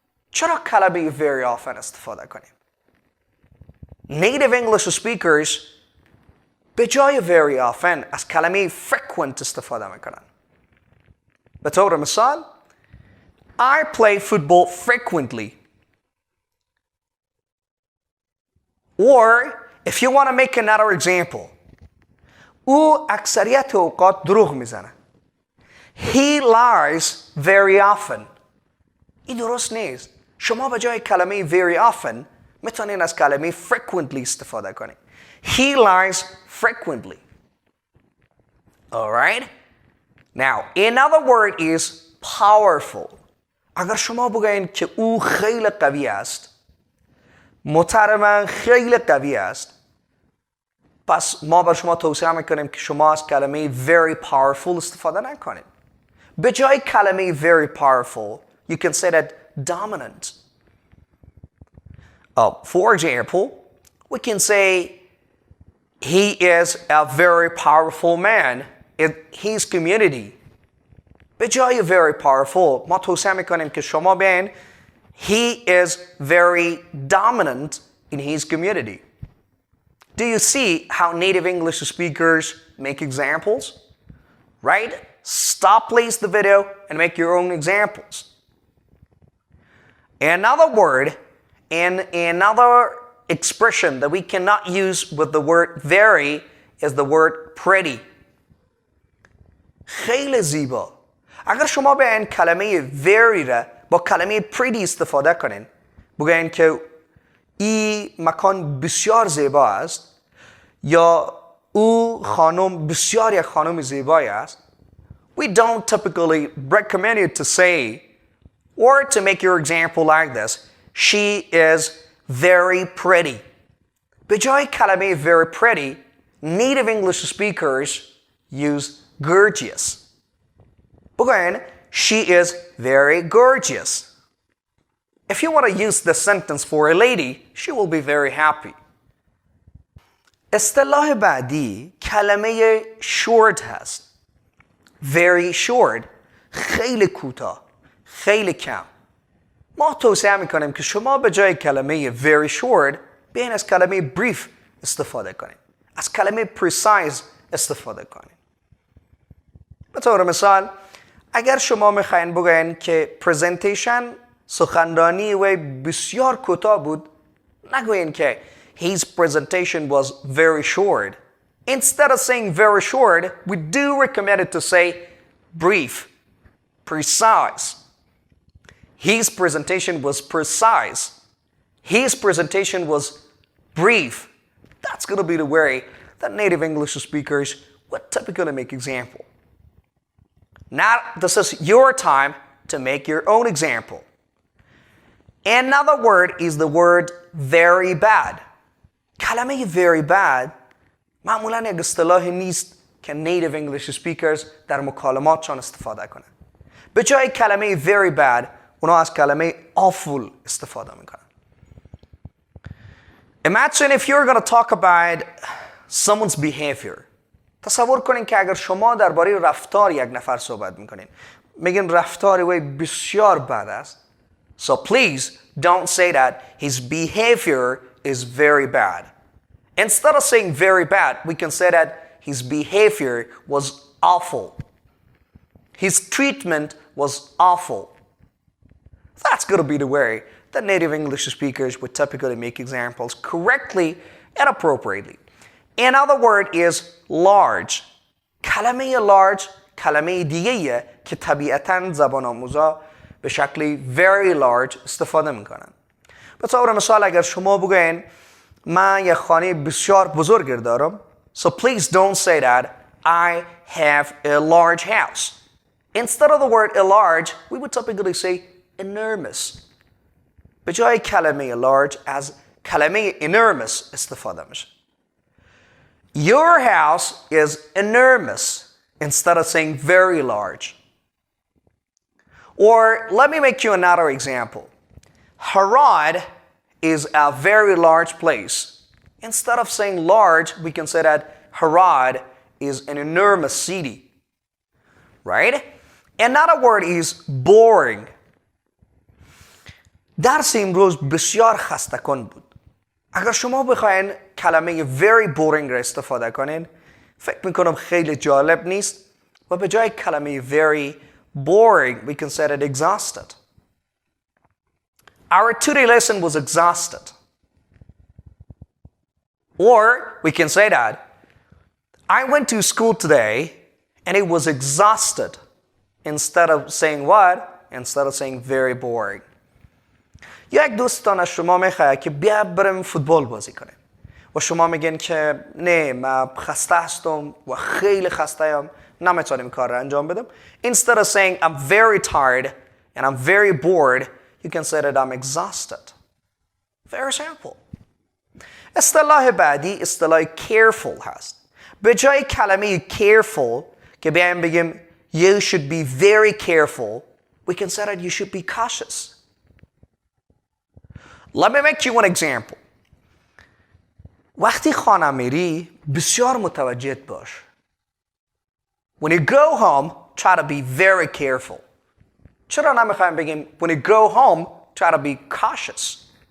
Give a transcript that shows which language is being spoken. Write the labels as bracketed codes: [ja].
[fa] چرا کلمه very often استفاده کنیم؟ Native English speakers به جای very often از کلمه frequent استفاده میکنن. به طور مثال [en] I play football frequently. Or if you want to make another example, [fa] او اکثریت اوقات دروغ میزنه. [en] He lies very often. [fa] این درست نیست. شما به جای کلمه very often میتونین از کلمه frequently استفاده کنید. [en] He lies frequently. Alright? Now, another word is powerful. [fa] اگر شما بگوین که او خیلی قوی است، محترماً خیلی قوی است، پس ما بر شما توصیه میکنیم که شما از کلمه very powerful استفاده نکنید. به جای کلمه [en] very powerful, you can say that dominant. For example, we can say he is a very powerful man in his community. [fa] به جای very powerful ما توصیه میکنیم که شما بین [en] he is very dominant in his community. Do you see how native English speakers make examples? Right? Stop please the video and make your own examples. Another word and another expression that we cannot use with the word very is the word pretty. [fa] خیلی زیبا. اگر شما به این کلمه very را با کلمه pretty استفاده کنین، بگوین که این مکان بسیار زیبا است یا او خانم بسیار یک خانم زیبایی است. [en] We don't typically recommend you to say or to make your example like this. She is very pretty. [fa] به جای کلمه [en] very pretty, native English speakers use gorgeous. [fa] بگوین [en] she is very gorgeous. If you want to use the sentence for a lady, she will be very happy. [fa] اصطلاح بعدی کلمه short هست. Very short. خیلی کوتاه. خیلی کم. ما توصیه میکنیم که شما به جای کلمه very short بیاین از کلمه brief استفاده کنید. از کلمه precise استفاده کنید. به طور مثال اگر شما میخواین بگوین که پرزنتیشن سخنرانی و بسیار کوتاه بود، نگوین که [en] his presentation was very short. Instead of saying very short, we do recommend it to say brief, precise. His presentation was precise. His presentation was brief. That's going to be the way that native English speakers would typically make example. Now, this is your time to make your own example. Another word is the word very bad. [fa] کلمه very bad معمولاً یک اصطلاحی نیست که native English speakers در مکالماتشان استفاده کنند. به جای کلمه very bad اونا از کلمه awful استفاده میکنن. [en] Imagine if you're going to talk about someone's behavior. [fa] تصور کنین که اگر شما درباره رفتار یک نفر صحبت میکنین، میگین رفتار وی بسیار بد است. [en] So please don't say that his behavior is very bad. Instead of saying very bad, we can say that his behavior was awful. His treatment was awful. That's going to be the way that native English speakers would typically make examples correctly and appropriately. Another word is large. [fa] کلمه large کلمه دیگه که طبیعتاً زبان آموزا به شکل very large استفاده میکنن. به طور مثال اگر شما بگوین من یک خانه بسیار بزرگ دارم. [en] So please don't say that I have a large house. Instead of the word a large, we would typically say enormous. [fa] به جای کلمه large از کلمه enormous استفاده میشه. [en] Your house is enormous instead of saying very large. Or let me make you another example. Harad is a very large place. Instead of saying large, we can say that Harad is an enormous city. Right? Another word is boring. [fa] درس امروز بسیار خسته کن بود. اگر شما بخواین کلمه very boring را استفاده کنین، فکر میکنم خیلی جالب نیست و به جای کلمه very boring, [en] we can say that exhausted. Our today lesson was exhausted. Or we can say that I went to school today and it was exhausted. Instead of saying what? Instead of saying very boring. [fa] یک دوستان از شما میخواد که بیا بریم فوتبال بازی کنیم و شما میگن که نه من خسته هستم و خیلی خسته ام نمیتونم کار را انجام بدم. [en] Instead of saying I'm very tired and I'm very bored, you can say that I'm exhausted. Very simple. [fa] اصطلاح بعدی اصطلاح careful هست. به جای کلمه careful که بیایم بگیم [en] you should be very careful, we can say that you should be cautious. Let me make you an example. [fa] وقتی خانه میری بسیار متوجه باش. [en] When you go home, try to be very careful. [fa] چرا نمیخوایم بگیم [en] when you go home, try to be cautious.